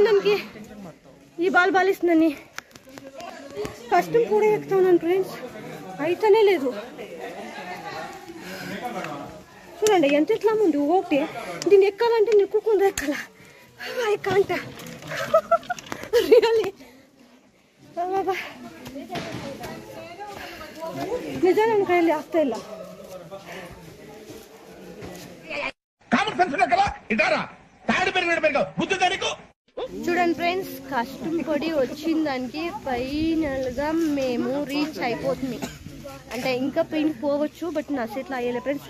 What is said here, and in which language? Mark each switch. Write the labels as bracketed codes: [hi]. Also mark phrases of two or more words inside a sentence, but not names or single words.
[te] దానికి ఈ బాల్ ఇస్తుందని కష్టం కూడా ఎక్కుతాను ఫ్రెండ్స్. అయితేనే లేదు. చూడండి ఎంత ఎట్లా ఉంది. ఓకే దీన్ని ఎక్కాలంటే నెక్కుకుండా ఎక్కాల. [en] I can't really. [kn] ನಿಜ ನನ್ನ ಕೈಯಲ್ಲಿ ಆಗ್ತಾ ಇಲ್ಲ. [te] చూడండి ఫ్రెండ్స్ కష్టం పడి వచ్చిన దానికి ఫైనల్ గా మేము రీచ్ అయిపోతుంది. అంటే ఇంకా పైన పోవచ్చు బట్ నా సెట్లో అయ్యలే ఫ్రెండ్స్.